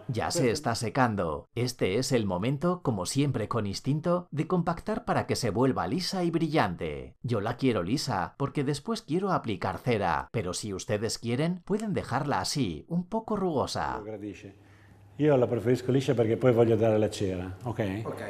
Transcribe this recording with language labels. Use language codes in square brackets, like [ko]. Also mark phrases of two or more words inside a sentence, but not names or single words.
[es] Ya se está secando. Este es el momento, como siempre con instinto, de compactar para que se vuelva lisa y brillante. Yo la quiero lisa porque después quiero aplicar cera, pero si ustedes quieren, pueden dejarla así, un poco rugosa. [it] Io la preferisco liscia perché poi voglio dare la cera, ok?